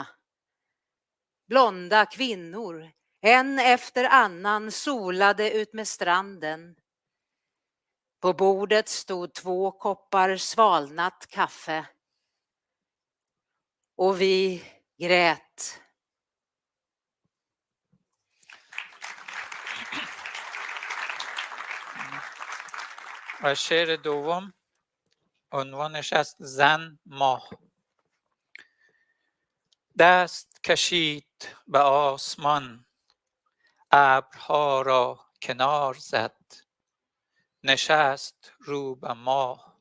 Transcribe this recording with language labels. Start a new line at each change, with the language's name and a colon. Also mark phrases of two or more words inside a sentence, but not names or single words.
Swedish: Blonda kvinnor, en efter annan, solade ut med stranden. På bordet stod 2 koppar svalnat kaffe. Och vi grät.
Persian: و شعر دوم عنوانش است زن ماه. دست کشید به آسمان، ابرها را کنار زد، نشست رو به ماه.